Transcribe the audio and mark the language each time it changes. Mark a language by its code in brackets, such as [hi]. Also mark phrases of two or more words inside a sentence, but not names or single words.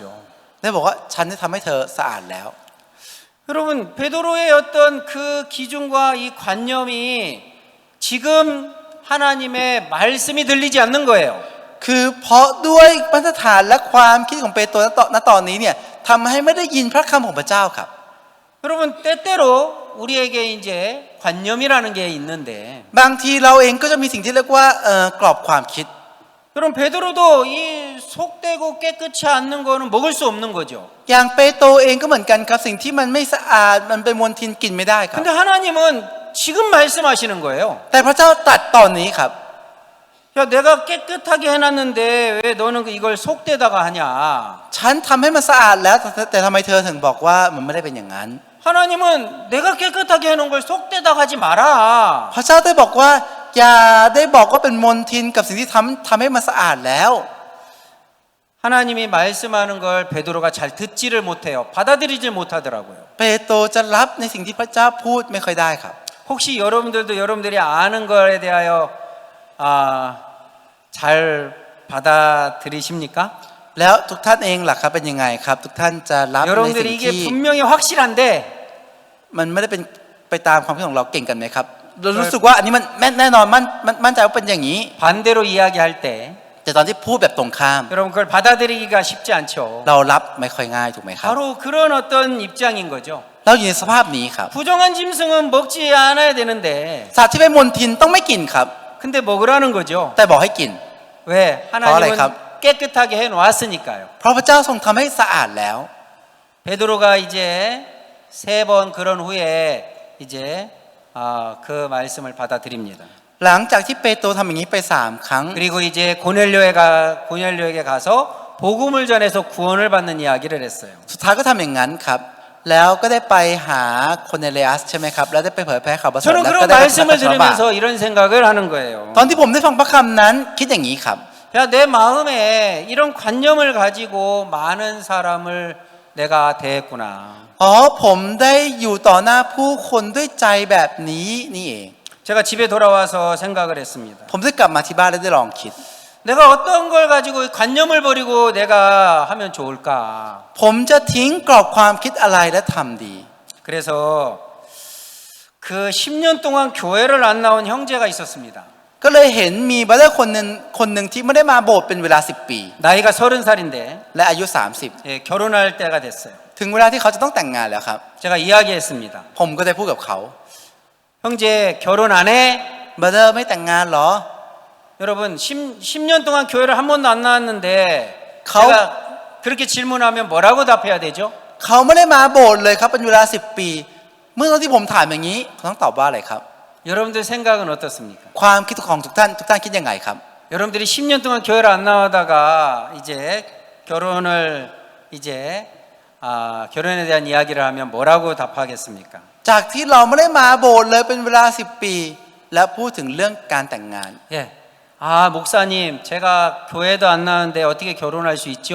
[th] ได้บอกว่าฉันได้ทำให้เธอสะอาดแล้ว [ko] 여러분 베드로의 어떤 그 기준과 이 관념이 지금 하나님의 말씀이 들리지 않는 거예요. [th] คือเพราะด้วยมาตรฐานและความคิดของเปโตรณตอนนี้เนี่ยทำให้ไม่ได้ยินพระคำของพระเจ้าครับ [ko] 여러분 때때로 우리에게 이제 관념이라는 게 있는데 [th] บางทีเราเองก็จะมีสิ่งที่เรียกว่ากรอบความคิด [ko] 여러분 베드로도 이 속되고 깨끗이 않는 거는 먹을 수 없는 거죠. [th] อย่างเปโตรเองก็เหมือนกันครับสิ่งที่มันไม่สะอาดมันเป็นมลทินกินไม่ได้ครับ [ko] 근데 하나님은 지금 말씀하시는 거예요. [th] แต่พระเจ้าตรัสตอนนี้ครับ [ko] 야 내가 깨끗하게 해놨는데 왜 너는 이걸 속되다가 하냐. [th] ฉันทำให้มันสะอาดแล้วแต่ทำไมเธอถึงบอกว่ามันไม่ได้เป็นอย่างนั้น [ko] 하나님은 내가 깨끗하게 해놓은 걸 속되다가 하지 마라. [th] พระเจ้าได้บอกว่าอย่าได้บอกว่าเป็นมลทินกับสิ่งที่ทำให้มันสะอาดแล้ว [ko] 하나님이 말씀하는 걸 베드로가 잘 듣지를 못해요. 받아들이질 못하더라고요. [th] เปโตรจะรับในสิ่งที่พระเจ้าพูดไม่ค่อยได้ครับ [ko] 혹시 여러분들도 여러분들이 아는 거에 대하여 잘 받아들이십니까? [th] แล้วทุกท่านเองล่ะครับเป็นยังไงครับ ทุกท่านจะรับในสิ่ง [ko] 여러분들이 이게 [th] ที่ [ko] 분명히 확실한데 [th] มันไม่ได้เป็นไปตามความคิดของเราเก่งกันไหมครับเรารู้สึกว่าอันนี้มันแน่นอนมั่นใจว่าเป็นอย่างนี้ [ko] 반대로 이야기할 때 [th] แต่ตอนที่พูดแบบตรงข้าม [ko] 여러분 그걸 받아들이기가 쉽지 않죠. [th] เรารับไม่ค่อยง่ายถูกไหมครับ [ko] 바로 그런 어떤 입장인 거죠. [th] เราอยู่ในสภาพนี้ครับ [ko] 부정한 짐승은 먹지 않아야 되는데 [th] สัตว์ที่เป็นมลทินต้องไม่กินครับ [ko] 근데 먹으라는 거죠. [th] แต่บอกให้กิน [ko] 왜? 뭐래, 감? 하나님은 깨끗하게 해놓았으니까요. [th] เพราะพระเจ้าทรงทำให้สะอาดแล้ว [ko] 베드로가 이제 3번 그런 후에 이제 그 말씀을 받아들입니다. [th] หลังจากที่เปโตรทำอย่างนี้ไป3 ครั้ง [ko] 그리고 이제 고넬료에게 가서 복음을 전해서 구원을 받는 이야기를 했어요. [th] สุดท้ายก็ทำอย่างนั้นครับแล้วก็ได้ไปหาโคเนเลอัสใช่ไหมครับแล้วได้ไปเผยแพร่ข่าวประเสริฐ [ko] 저는 [th] แล้ว [ko] 그런 [th] ก็ได้ไป [ko] 말씀을 [th] ชาวบ้าน [ko] 들으면서 이런 생각을 하는 거예요. [th] ตอนที่ผมได้ฟังพระคำนั้นคิดอย่างนี้ครับ [ko] 야, 내 마음에 이런 관념을 가지고 많은 사람을 내가 대했구나. [th] อ๋อผมได้อยู่ต่อหน้าผู้คนด้วยใจแบบนี้นี่เอง [ko] 제가 집에 돌아와서 생각을 했습니다. [th] ผมได้กลับมาที่บ้านและได้ลองคิด [ko] 내가 어떤 걸 가지고 관념을 버리고 내가 하면 좋을까? [th] ผมจะทิ้งกรอบความคิดอะไรและทำดี [ko] 그래서 그 10년 동안 교회를 안 나온 형제가 있었습니다. [th] ก็เลยเห็นมีบัตเตอร์คนหนึ่งที่ไม่ได้มาโบสถ์เป็นเวลา10 ปี [ko] 나이가 30살인데 [th] และอายุ [ko] 예, 결혼할 때가 됐어요. [th] 30 ถึงเวลาที่เขาจะต้องแต่งงานแล้วครับ [ko] 제가 이야기했습니다. [th] ผมก็ได้พูดกับเขา [ko] 형제 결혼 안 해? [th] บัตเตอร์ไม่แต่งงานเหรอ [ko] 여러분 10년 동안 교회를 한 번도 안 나왔는데 가- 제가 그렇게 질문하면 뭐라고 답해야 되죠? [th] เขาไม่ได้มาโบสถ์เลยครับเป็นเวลา10 ปี เมื่อตอนที่ผมถามอย่างนี้เขาต้องตอบว่าอะไรครับ [ko] 여러분들 생각은 어떻습니까? [th] ความคิดของทุกท่านคิดยังไงครับ [ko] 여러분들이 10년 동안 교회를 안 나오다가 이제 결혼을 이제 결혼에 대한 이야기를 하면 뭐라고 답하겠습니까? [th] จากที่เราไม่ได้มาโบสถ์เลยเป็นเวลา10 ปี แล้วพูดถึงเรื่องการแต่งงาน [ko] 예. 목사님, 제가 교회도 안 나왔는데 어떻게 결혼할 수 있죠?